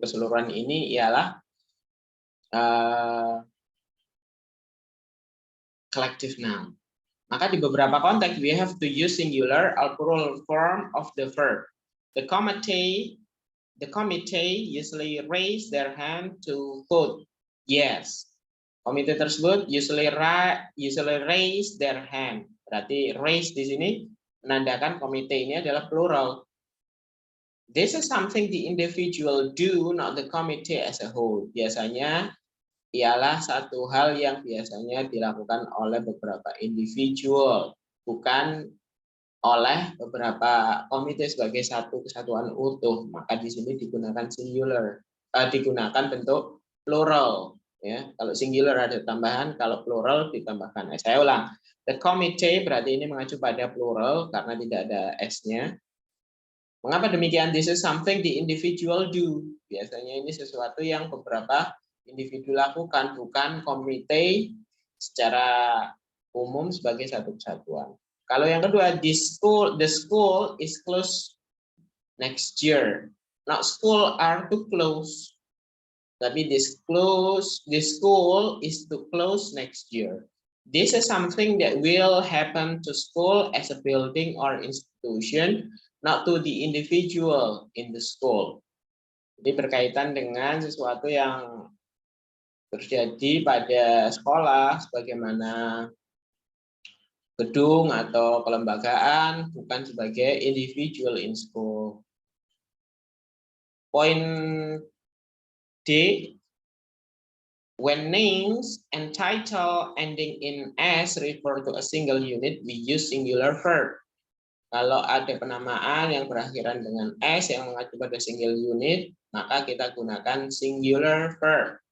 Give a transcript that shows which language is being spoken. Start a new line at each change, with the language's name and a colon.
Indonesian: Keseluruhan ini ialah collective noun. Maka di beberapa konteks
English: we have to use singular or plural form of the verb. The committee usually raise their hand to vote yes.
Indonesian: Komite tersebut
English: usually raise their hand.
Indonesian: Berarti raise di sini menandakan komite ini adalah plural.
English: This is something the individual do, not the committee as a whole.
Indonesian: Biasanya ialah satu hal yang biasanya dilakukan oleh beberapa individual, bukan oleh beberapa komite sebagai satu kesatuan utuh. Maka di sini digunakan singular, digunakan bentuk plural. Ya, kalau singular ada tambahan, kalau plural ditambahkan s. Saya ulang, the committee berarti ini mengacu pada plural karena tidak ada s-nya. Mengapa demikian?
English: This is something the individual do.
Indonesian: Biasanya ini sesuatu yang beberapa individu lakukan, bukan komite secara umum sebagai satu kesatuan. Kalau yang kedua,
English: the school is closed next year. Not school are to close.
Indonesian: Tapi
English: the school is to close next year. This is something that will happen to school as a building or institution, not to the individual in the school.
Indonesian: Jadi berkaitan dengan sesuatu yang terjadi pada sekolah, sebagaimana gedung atau kelembagaan, bukan sebagai
English: individual in school. Point D, when names and title ending in S refer to a single unit, we use singular verb.
Indonesian: Kalau ada penamaan yang berakhiran dengan S yang mengacu pada single unit, maka kita gunakan singular verb.